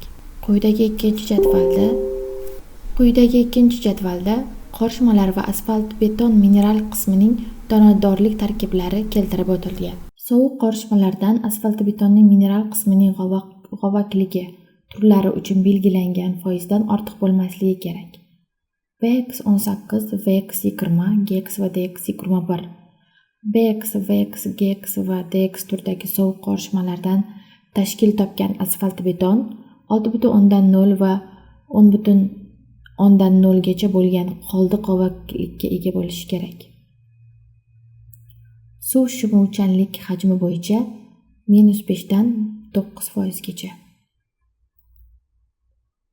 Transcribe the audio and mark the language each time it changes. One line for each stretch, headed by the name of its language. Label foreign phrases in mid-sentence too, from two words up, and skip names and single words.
Uzbek: Quyidagi ikkinchi jadvalda qorishmalar va asfalt-beton mineral qismining donadorlik tarkiblari keltirib o'tilgan. Sovuq qorishmalardan asfalt-betonning mineral qismining g'ovakligi turlari uchun belgilangan foizdan ortiq bo'lmasligi kerak. BX 18, VX 20, GX va DX 21. BX, VX, GX va DX turdagi sovuq qorishmalardan tashkil topgan asfalt-beton 6,0 va 10,0 gacha bo'lgan qoldiq g'ovaklikka ega bo'lishi kerak. Suv shumuvchanlik hajmi bo'yicha -5 dan 9% gacha.